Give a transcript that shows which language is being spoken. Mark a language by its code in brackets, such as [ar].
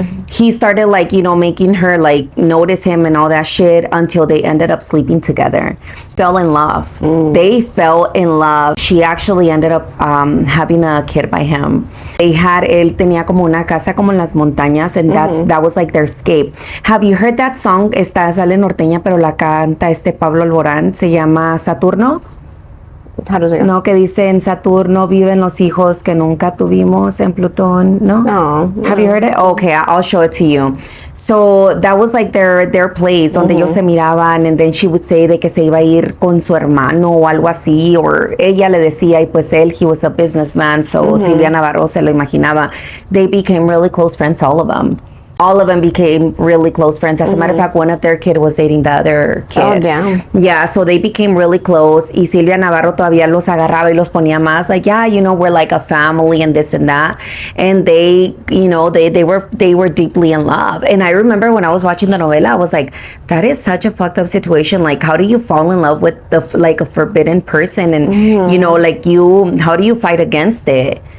[en] He started, like, you know, making her, like, notice him and all that shit, until they ended up sleeping together. Fell in love. They fell in love. She actually ended up having a kid by him. [es] Él tenía como una casa como en las montañas, [en] and that was like their escape. Have you heard that song? [es] Sale norteña, pero la canta Pablo Alborán. Se llama Saturno. [en] How does it go? [es] No, que dice, en Saturno viven los hijos que nunca tuvimos en Plutón, ¿no? No. [en] Have you heard it? Okay, I'll show it to you. So that was like their place, [es] donde ellos se miraban, [en] and then she would say [es] de que se iba a ir con su hermano o algo así, [en] or [es] ella le decía, y pues [en] he was a businessman, so Silvia Navarro [es] se lo imaginaba. [en] They became really close friends, all of them. All of them became really close friends. As a matter of fact, one of their kids was dating the other kid. Oh, damn. Yeah, so they became really close. [es] Y Silvia Navarro todavía los agarraba y los ponía más. [en] Like, yeah, you know, we're like a family and this and that. And they, you know, they were deeply in love. And I remember when I was watching the novela, I was like, that is such a fucked up situation. Like, how do you fall in love with like a forbidden person? And, you know, like how do you fight against it?